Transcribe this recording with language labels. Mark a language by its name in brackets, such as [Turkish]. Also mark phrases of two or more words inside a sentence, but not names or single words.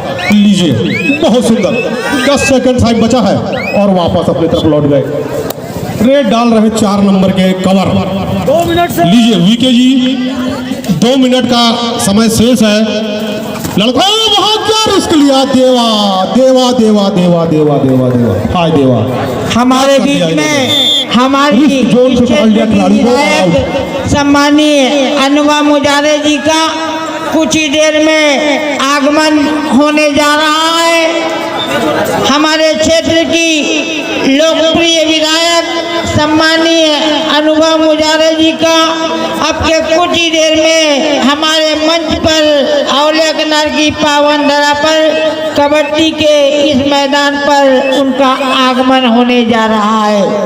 [Hindi] लीजिए बहुत सुंदर 10 [English] second time [Hindi] बचा है और वापस अपनी तरफ लौट गए। रेड डाल रहे 4 नंबर के कवर। 2 मिनट से लीजिए वीके जी 2 मिनट का समय शेष है। लड़का बहुत क्या रिस्क लिया। देवा देवा देवा देवा देवा देवा देवा हाय देवा। हमारे बीच में हमारी जोन से पकड़ लिया खिलाड़ी को। विधायक सम्मानीय अनुभव मुजारे जी का कुछ ही देर में आगमन होने जा रहा है। हमारे क्षेत्र की लोकप्रिय विधायक सम्मानीय अनुभव मुजारे जी का अब के कुछ ही देर में हमारे मंच पर औलिया किनार की पावन धरा पर कबड्डी के इस मैदान पर उनका आगमन होने जा रहा है।